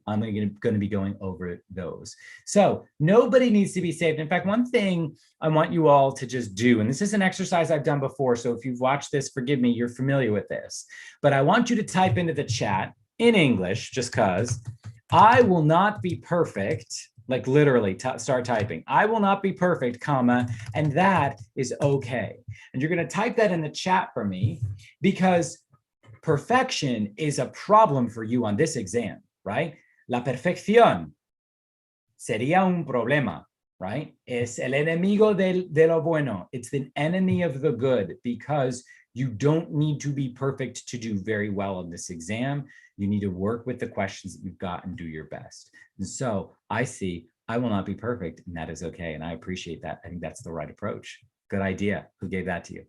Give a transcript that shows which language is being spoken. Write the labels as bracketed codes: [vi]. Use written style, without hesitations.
[en] I'm going to be going over those. So nobody needs to be saved. In fact, one thing I want you all to just do, and this is an exercise I've done before, so if you've watched this, forgive me, you're familiar with this, but I want you to type into the chat in English, just because I will not be perfect. Like literally start typing. I will not be perfect, comma, and that is okay. And you're going to type that in the chat for me, because perfection is a problem for you on this exam, right? [es] La perfección sería un problema, right? Es el enemigo de lo bueno. [en] It's the enemy of the good, because you don't need to be perfect to do very well on this exam. You need to work with the questions that you've got and do your best. And so I see I will not be perfect, and that is okay. And I appreciate that. I think that's the right approach. Good idea. Who gave that to you?